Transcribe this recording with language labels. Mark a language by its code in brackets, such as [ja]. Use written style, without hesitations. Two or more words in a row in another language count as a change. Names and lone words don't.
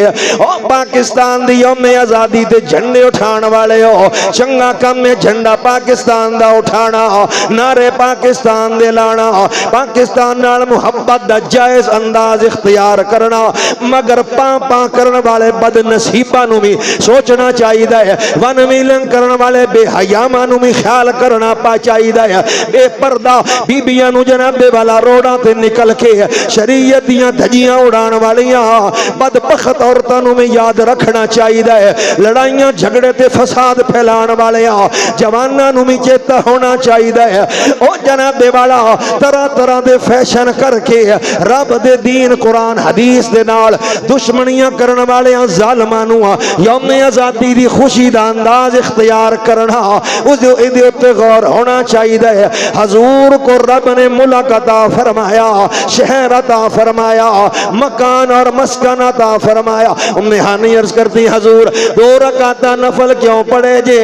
[pa] او پاکستان دی یوم آزادی تے جھنڈے اٹھان والے ہو، چنگا کم میں جھنڈا پاکستان دا اٹھانا، نعرے پاکستان دے لانا، پاکستان نال محبت دا جائز انداز اختیار کرنا، مگر پاں کرن والے بد نصیباں نوں بھی سوچنا چاہیے، ون میلن کرن والے بے حیاں نوں بھی خیال کرنا چاہیے، بے پردہ بیبیاں نوں جناب والا روڑاں تے نکل کے شریعت دیاں دھجیاں اڑان والیاں بدبخت عورتاں نوں میں یاد رکھنا چاہیے، لڑائیاں جھگڑے تے فساد پھیلان والیاں جواناں نوں بھی چیتا ہونا چاہیے۔ او جناب والا طرح طرح دے فیشن کر کے رب دے دین قرآن حدیث دے نال دشمنیاں کرن والیاں ظالماں نوں یوم آزادی دی خوشی دا انداز اختیار کرنا، اس دے اوتے غور ہونا چاہیے۔ [ur] حضور کو رب نے ملک عطا فرمایا، شہر عطا فرمایا، مکان اور مسکن عطا فرمایا۔ ام ہانی عرض کرتی حضور 2 رکعت نفل کیوں پڑھے جے؟